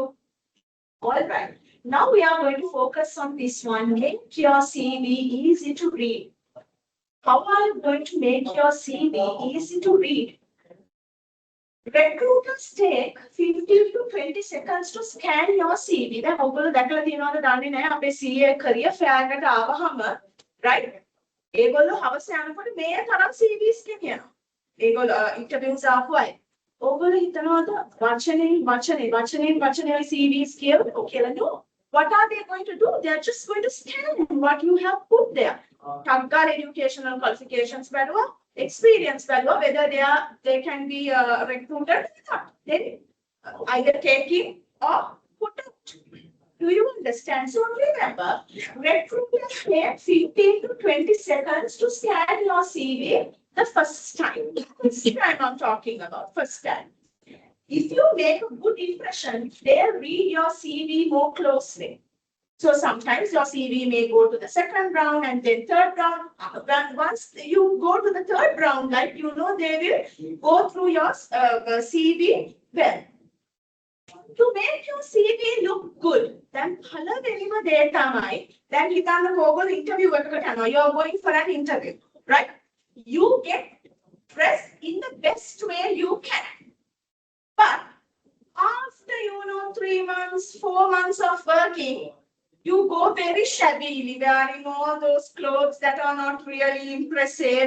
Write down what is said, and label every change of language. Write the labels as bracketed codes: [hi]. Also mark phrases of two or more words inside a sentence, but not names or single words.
[en] All right. Now we are going to focus on this one. Make your CV easy to read. How are you going to make your CV easy to read? Recruiters take 15 to 20 seconds to scan your CV. [si] දැන් ඔයගොල්ලෝ දැකලා තියෙනවද දන්නේ නැහැ අපේ [en] CA career fair [si] එකට ආවහම right? ඒගොල්ලෝ හවස යනකොට මේ තරම් CVs ගෙනියනවා. ඒගොල්ලෝ interviews ආපු අය. ඕගොල්ලෝ හිතනවාද වචනෙන් CVs කියලා no. [en] What are they going to do? They are just going to scan what you have put there. Taggar educational qualifications බැලුවා, experience බැලුවා, whether they can be recruited or not. Then either take in or put out. Do you understand? So remember, recruiters take 15 to 20 seconds to scan your CV the first time. This time I'm talking about, first time. If you make a good impression, they read your CV more closely. So sometimes your CV may go to the second round and then third round. But once you go to the third round, like you know, they will go through your CV well. To make your CV look good, then [si] පළවෙනිම දේ තමයි දැන් හිතන්න ඕගොල්ලෝ interview එකකට යනවා. [en] You are going for an interview, right? You get dressed in the best way you can. But after 3 months, 4 months of working, you go very shabbily, wearing all those clothes that are not really impressive.